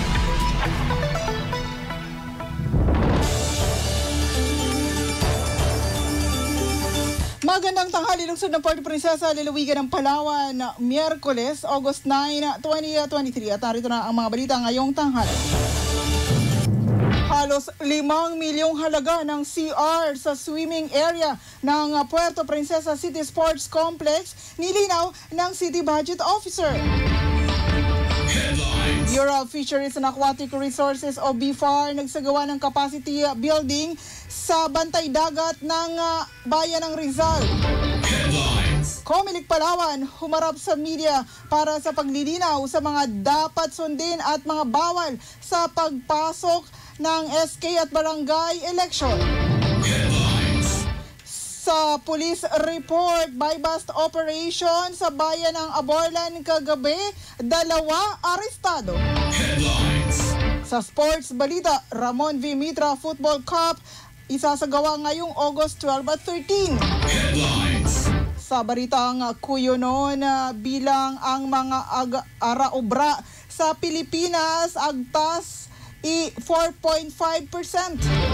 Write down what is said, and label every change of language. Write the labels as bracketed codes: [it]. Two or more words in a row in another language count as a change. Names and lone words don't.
[tl] Magandang tanghali, lungsod ng Puerto Princesa, lalawigan ng Palawan, Miyerkules, August 9, 2023. At narito na ang mga balita ngayong tanghali. Halos 5 milyong halaga ng CR sa [en] swimming area [tl] ng Puerto Princesa City Sports Complex, nilinaw ng [en] City Budget Officer. [tl] Bureau of Fisheries and Aquatic Resources o BFAR nagsagawa ng [en] capacity building [tl] sa bantay dagat ng bayan ng Rizal. Comelec Palawan humarap sa media para sa paglilinaw sa mga dapat sundin at mga bawal sa pagpasok ng SK at barangay election. Sa police report, [en] buy-bust operation [tl] sa bayan ng Aborlan kagabi, 2 arestado. Sa sports balita, Ramon V. Mitra Football Cup isasagawa ngayong August 12 at 13. Sa balitang kuyonon, bilang ang mga ara-obra sa Pilipinas agtas 4.5%.